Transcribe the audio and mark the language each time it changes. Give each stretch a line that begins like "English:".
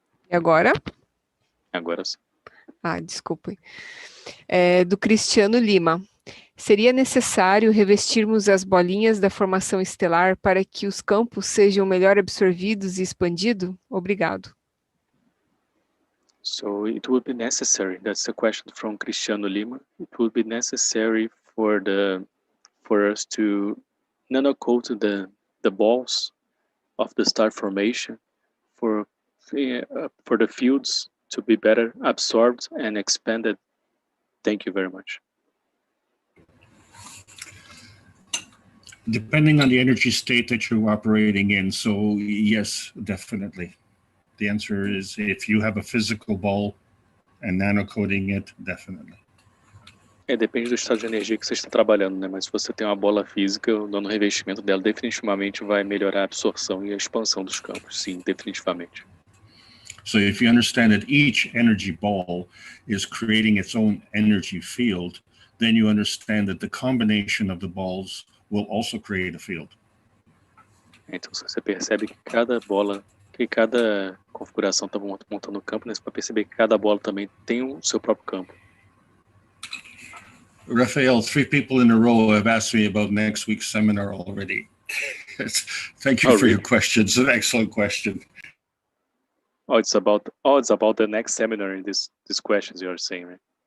Portuguese: E agora? Agora sim. Desculpe. Do Cristiano Lima. Seria necessário revestirmos as bolinhas da formação estelar para que os campos sejam melhor absorvidos e expandidos? Obrigado.
English: So it would be necessary, that's a question from Cristiano Lima, it would be necessary for us to nanocoat the balls of the star formation for the fields to be better absorbed and expanded. Thank you very much. Depending on the energy state that you're operating in, so yes, definitely. The answer is if you have a physical ball and nanocoating it, definitely.
Portuguese: Depende do estado de energia que você está trabalhando, né? Mas se você tem uma bola física, dando revestimento dela definitivamente vai melhorar a absorção e a expansão dos campos. Sim, definitivamente.
English: So if you understand that each energy ball is creating its own energy field, then you understand that the combination of the balls will also create a field.
Portuguese: Então, se você percebe que cada configuração está montando o campo, né? Você vai perceber que cada bola também tem o seu próprio campo.
English: Raphael, 3 people in a row have asked me about next week's seminar already. Thank you for your question. It's an excellent question. It's about the next seminar in these questions you are saying, right?